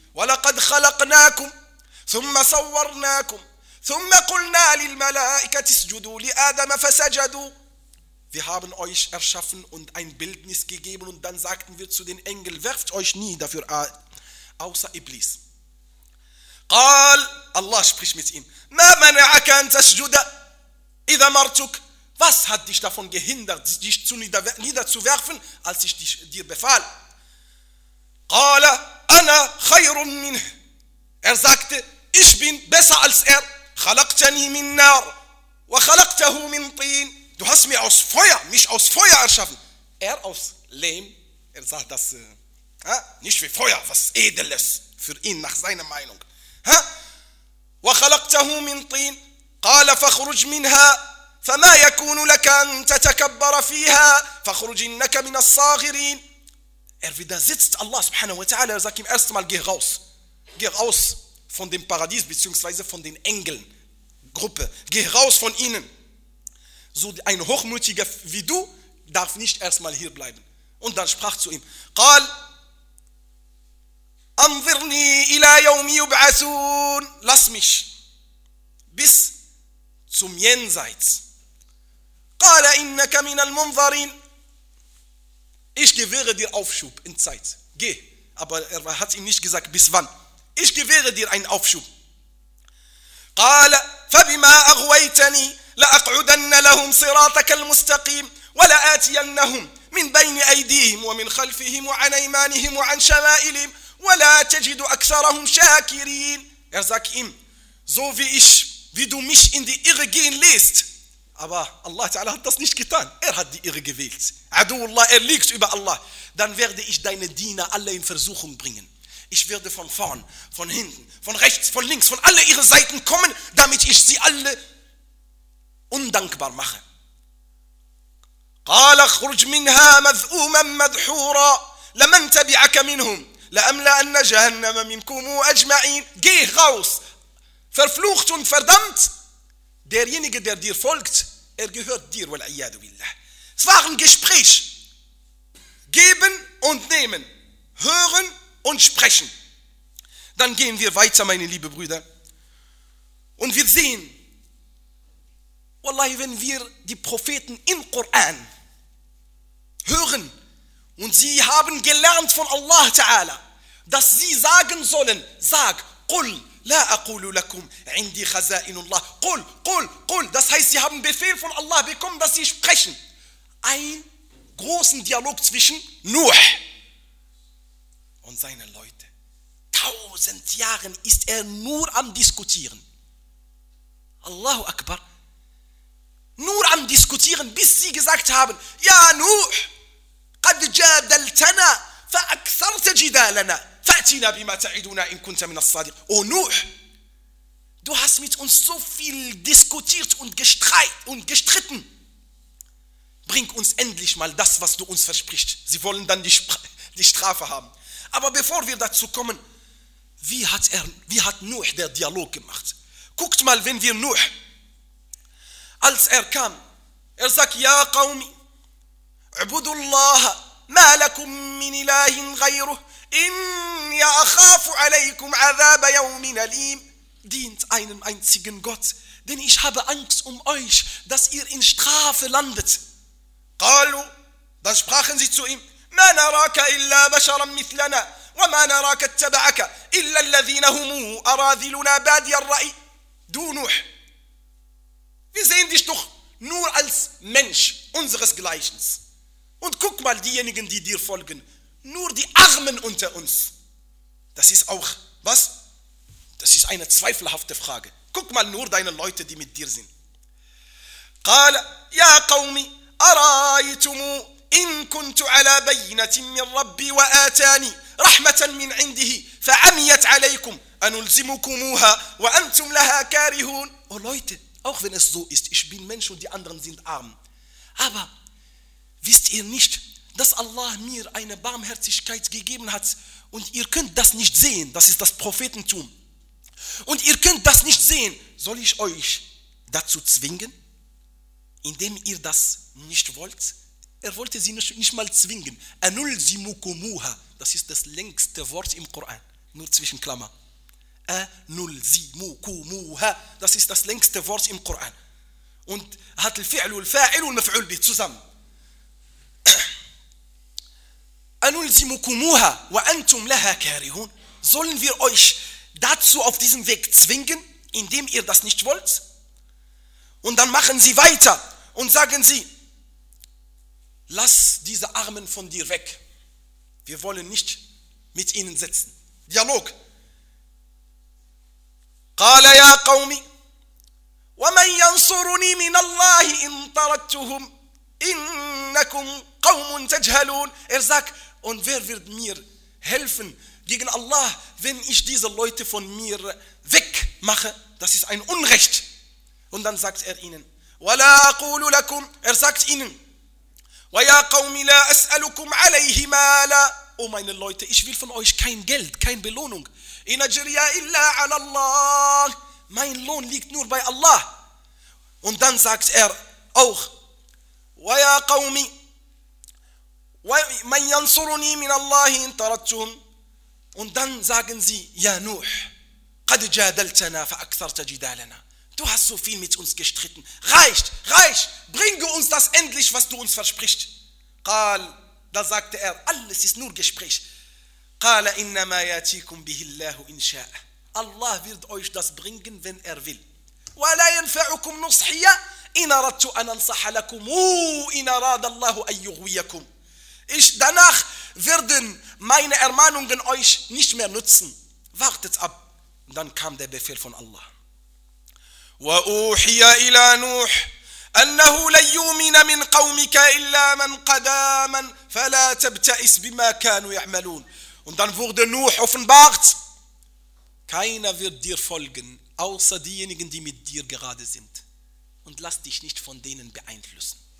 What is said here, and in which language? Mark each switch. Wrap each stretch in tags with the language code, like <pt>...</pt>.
<ar>وَلَقَدْ خَلَقْنَاكُمْ ثُمَّ صَوَّرْنَاكُمْ ثُمَّ قُلْنَا لِلْمَلَائِكَةِ اسْجُدُوا لِآدَمَ فَسَجَدُوا.</ar> <de>Wir haben euch erschaffen und ein Bildnis gegeben und dann sagten wir zu den Engeln, werft euch nie dafür außer Iblis.</de> <ar>قال,</ar> <de>Allah spricht mit ihm,</de> <ar>مَا مَنَعَكَ أَن تَسْجُدَ إِذَا مَرْتُكَ.</ar> <de>Was hat dich davon gehindert, dich zu niederzuwerfen, als ich dir befahl?</de> <ar>قال, أنا خير منه.</ar> <de>Er sagte, ich bin besser als er.</de> <ar>خلقتني من نار وخلقته من طين.</ar> <de>Du hast mir aus Feuer, mich aus Feuer erschaffen. Er aus Lehm. Er sagt das nicht wie Feuer, was Edles für ihn nach seiner Meinung.</de> <ar>وخلقته من طين. قال فخرج منها فما يكون لك أن تتكبر فيها فخرج إنك من الصاغرين.</ar> <de>Er widersetzt Allah subhanahu wa ta'ala, er sagt ihm erstmal, geh raus. Geh raus von dem Paradies, beziehungsweise von den Engeln. Gruppe, geh raus von ihnen. So ein Hochmütiger wie du darf nicht erstmal hier bleiben. Und dann sprach zu ihm,</de> <ar>قال, أنظرني إلى يوم يبعثون.</ar> <de>Lass mich bis zum Jenseits.</de> <ar>قال, إنك من المنظرين.</ar> <de>Ich gewähre dir Aufschub in Zeit. Geh. Aber er hat ihm nicht gesagt, bis wann. Ich gewähre dir einen Aufschub.</de> <ar>قال, فبما أغويتني لأقعدن لهم صراطك المستقيم ولآتينهم من بين أيديهم ومن خلفهم وعن أيمانهم وعن شمائلهم ولا تجد أكثرهم شاكرين.</ar> <de>Er sagt ihm, so wie du mich in die Irre gehen lässt. Aber Allah Ta'ala hat das nicht getan. Er hat die Irre gewählt. Aduullah, er liegt über Allah. Dann werde ich deine Diener alle in Versuchung bringen. Ich werde von vorn, von hinten, von rechts, von links, von alle ihre Seiten kommen, damit ich sie alle undankbar mache.</de> <ar>قال اخرج منها مذءوما مدحورا لمن تبعك منهم لأملأن جهنم منكم أجمعين.</ar> <de>Geh raus verflucht und verdammt. Derjenige, der dir folgt, er gehört dir,</de> <ar>wal'iyadu billah.</ar> <de>Es war ein Gespräch. Geben und nehmen. Hören und sprechen. Dann gehen wir weiter, meine lieben Brüder. Und wir sehen, wallahi, wenn wir die Propheten im Koran hören und sie haben gelernt von Allah Ta'ala, dass sie sagen sollen, sag,</de> <ar>قل لا أقول لكم عندي خزائن الله قل قل</ar> <de>قل. Das heißt, sie haben Befehl von Allah bekommen, dass sie sprechen. Ein großen Dialog zwischen Nuh und seinen Leuten. 1000 Jahre ist er nur am Diskutieren. Allahu Akbar. Nur am Diskutieren, bis sie gesagt haben, ja Nuh,</de> <ar>قد جادلتنا فأكثرت جدالنا فأتينا بما تعدنا إن كنت من الصادق.</ar> <de>Oh Nuh, du hast mit uns so viel diskutiert und gestritten. Bring uns endlich mal das, was du uns versprichst. Sie wollen dann die Strafe haben. Aber bevor wir dazu kommen, wie hat Nuh der Dialog gemacht? Guckt mal, wenn wir Nuh, als er kam, er sagt, ja,</de> <ar>قوم, عبدوا الله ما لكم من إله غيره إني أخاف عليكم عذاب يوم أليم.</ar> <de>Dient einem einzigen Gott, denn ich habe Angst um euch, dass ihr in Strafe landet.</de> <ar>قالوا,</ar> <de>dann sprachen sie zu ihm,</de> <ar>ما نراك إلا بشرا مثلنا وما نراك اتبعك إلا الذين هم أراذلنا بادي الرأي.</ar> <de>Du Nuh, wir sehen dich doch nur als Mensch unseresgleichens. Und guck mal, diejenigen, die dir folgen, nur die Armen unter uns. Das ist auch, was? Das ist eine zweifelhafte Frage. Guck mal nur deine Leute, die mit dir sind.</de> <ar>قال,</ar> <de>ja,</de> <ar>قومي, أرايتم إن كنت على بينة من ربي وآتاني رحمة من عنده فعميت عليكم أنلزمكموها وأنتم لها كارهون.</ar> <de>Oh Leute, auch wenn es so ist, ich bin Mensch und die anderen sind arm. Aber wisst ihr nicht, dass Allah mir eine Barmherzigkeit gegeben hat und ihr könnt das nicht sehen, das ist das Prophetentum. Und ihr könnt das nicht sehen, soll ich euch dazu zwingen? Indem ihr das nicht wollt, er wollte sie nicht mal zwingen. Anulzimukumuha, das ist das längste Wort im Koran, nur zwischen Klammer. Anulzimukumuha, das ist das längste Wort im Koran. Und hat</de> <ar>al-fi'lu al-fa'ilu al-maf'ul bih</ar> <de>zusammen.</de> <ar>Anulzimukumuha wa antum laha karihun.</ar> <de>Sollen wir euch dazu auf diesem Weg zwingen, indem ihr das nicht wollt? Und dann machen sie weiter. Und sagen sie, lass diese Armen von dir weg. Wir wollen nicht mit ihnen sitzen. Dialog.</de> <ar>قال يا قوم ومن ينصرني من الله إن طردتهم إنكم قوم تجهلون.</ar> <de>Er sagt, und wer wird mir helfen gegen Allah, wenn ich diese Leute von mir wegmache? Das ist ein Unrecht. Und dann sagt er ihnen,</de> <ar>ولا أقول لكم.</ar> <de>Er sagt ihnen,</de> <ar>ويا قوم لا أسألكم عليه مالا.</ar> <de>Oh meine Leute, ich will von euch kein Geld, keine Belohnung.</de> <ar>إن أجري إلا على الله.</ar> <de>Mein Lohn liegt nur bei Allah. Und dann sagt er auch,</de> <ar>ويا قوم ومن ينصرني من الله إن طردتهم.</ar> <de>Und dann sagen sie,</de> <ar>يا نوح قد جادلتنا فأكثرت جدالنا.</ar> <de>Du hast so viel mit uns gestritten. Reicht, reicht. Bringe uns das endlich, was du uns versprichst.</de> <ar>قال,</ar> <de>da sagte er, alles ist nur Gespräch.</de> <ar>قال إنما يأتيكم به الله إن شاء.</ar> <de>Allah wird euch das bringen, wenn er will.</de> <ar>ولا ينفعكم نصحية إن أردت أن أنصح لكم إن أراد الله أن يغويكم.</ar> <de>Ich danach werden meine Ermahnungen euch nicht mehr nutzen. Wartet ab. Und dann kam der Befehl von Allah.</de> <ar>وأوحي إلى نوح أنه لن يؤمن من قومك إلا من قد آمن فلا تبتئس بما كانوا يعملون.</ar> <de>Und dann wurde Nuh offenbart, keiner wird dir folgen, außer diejenigen, die mit dir gerade sind. Und lass dich nicht von denen beeinflussen.</de>